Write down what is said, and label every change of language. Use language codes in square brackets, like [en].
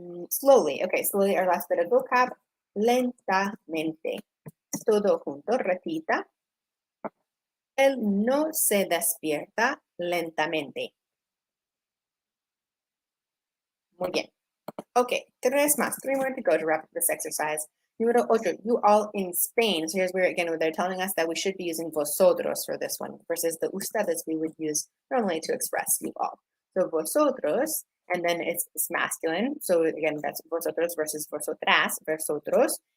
[en] Slowly. Okay, slowly, our last bit of vocab. [es] Lentamente. Todo junto, repita. Él no se despierta lentamente. Muy bien. Okay, 3 más. [en] 3 more to go to wrap up this exercise. [es] Número 8, [en] you all in Spain. So here's where, again, they're telling us that we should be using vosotros for this one versus the ustedes we would use normally to express you all. So vosotros, and then it's masculine. So again, that's vosotros versus vosotras, vosotros.